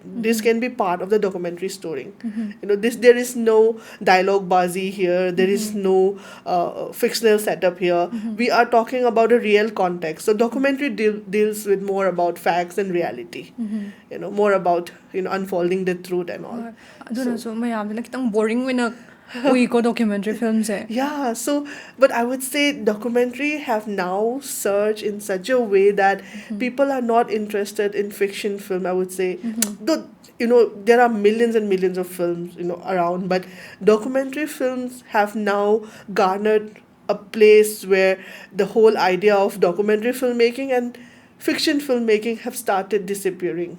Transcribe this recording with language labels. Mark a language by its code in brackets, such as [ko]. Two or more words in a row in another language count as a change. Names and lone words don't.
[en] This can be part of the documentary story. This there is no dialogue bazi here. There is no fictional setup here. We are talking about a real context. So documentary deals with more about facts and reality. More about unfolding the truth and all. [mni] ꯑꯗꯨꯅꯁꯨ ꯃꯌꯥꯝꯗ ꯈꯤꯇꯪ boring ꯑꯣꯏꯅ ꯎꯏꯀꯣ [en] documentary film [mni] ꯁꯦ. [en] Yeah, so, but I would say documentary have now surged in such a way that people are not interested in fiction film, I would say. Though, there are millions and millions of films, around, but documentary films have now garnered a place where the whole idea of documentary filmmaking and fiction filmmaking have started disappearing.